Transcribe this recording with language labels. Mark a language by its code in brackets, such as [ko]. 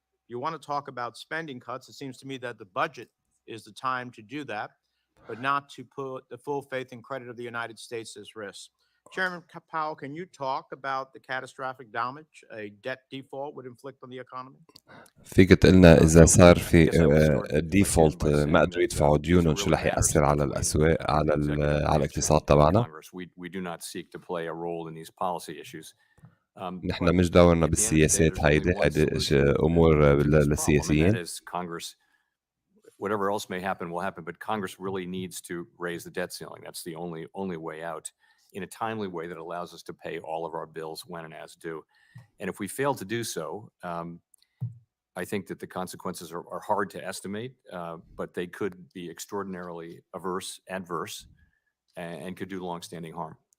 [en] You want to talk about spending cuts. It seems to me that the budget is the time to do that, but not to put the full faith and credit of the United States at risk. Chairman Powell, can you talk about the catastrophic damage a debt default would inflict on the economy? [ar] فيك تقلنا إذا صار في ديفولت ما قدروا يدفعوا ديونهم شو رح يأثر على الأسواق على الاقتصاد تبعنا؟ [en] We do not seek to play a role in these policy issues. [ar] نحن مش دورنا بالسياسات هيدي أمور للسياسيين. [en] whatever else may happen will happen, but Congress really needs to raise the debt ceiling. That's the only way out, in a timely way that allows us to pay all of our bills when and as due. And if we fail to do so, I think that the consequences are hard to estimate, but they could be extraordinarily adverse, and could do long-standing harm.